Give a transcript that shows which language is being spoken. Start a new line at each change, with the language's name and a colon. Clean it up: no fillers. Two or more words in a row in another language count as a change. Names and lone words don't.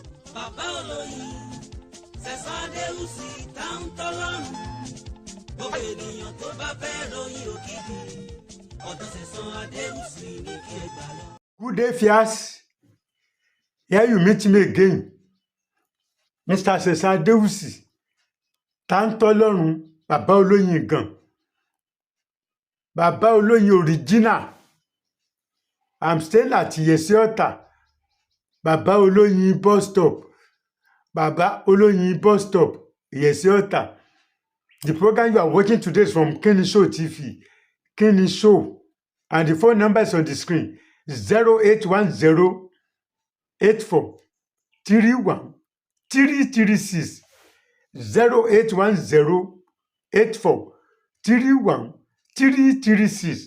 Yoruba: Bàbá olóyin, Sẹ̀san Adéwùsì táwọn tọ́lọ́run. Gbogbo ènìyàn tó bá fẹ́ ròyìn òkìkí, ọ̀dọ̀ Sẹ̀san Adéwùsì ní kí ẹ gbà lọ.
English: Good day, Fias. Here you meet me again. Mr.
Yoruba: Sẹ̀san Adéwùsì, Táńtọ́lọ́run, Bàbá Olóyin gan.
English: Bàbá Olóyin original. I'm staying at Yesi Ọ̀tà. Bàbá Olóyin bus stop. Bàbá Olóyin bus stop, Yesi Ọ̀tà. The program you are watching today is from Kini Show TV. Kini Show. And the phone number is on the screen. 0810 84 31 336. 0810 84 31 336.